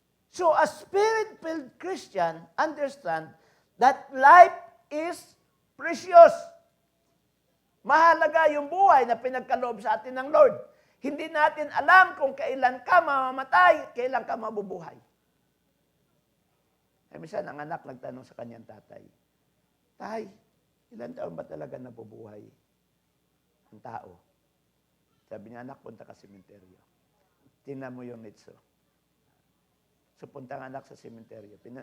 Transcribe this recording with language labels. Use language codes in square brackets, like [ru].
[en] So a spirit-filled Christian understand that life is precious. [tl] Mahalaga yung buhay na pinagkaloob sa atin ng Lord. Hindi natin alam kung kailan ka mamamatay, kailan ka mabubuhay. Ay, minsan, ang anak nagtanong sa kanyang tatay, Tay, ilan taon ba talaga nabubuhay ang tao? Sabi niya, anak, punta ka sa sementeryo. Tingnan mo yung nitso. So, punta ang anak sa sementeryo.